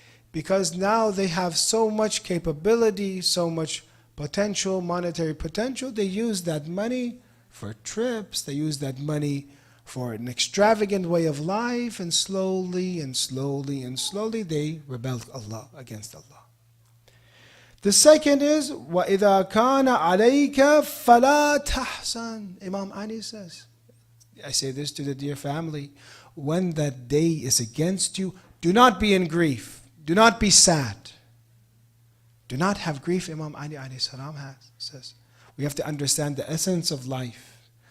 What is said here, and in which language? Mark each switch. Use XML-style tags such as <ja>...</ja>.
<en>Because now they have so much capability, so much potential, monetary potential. They use that money for trips. They use that money for an extravagant way of life, and slowly and slowly and slowly they rebel against Allah. The second is</en> <ar>وَإِذَا كَانَ عَلَيْكَ فَلَا تَحْزَنْ.</ar> <en>Imam Ali says, I say this to the dear family, when that day is against you, do not be in grief. Do not be sad. Do not have grief, Imam Ali alayhi salam says. We have to understand the essence of life.</en>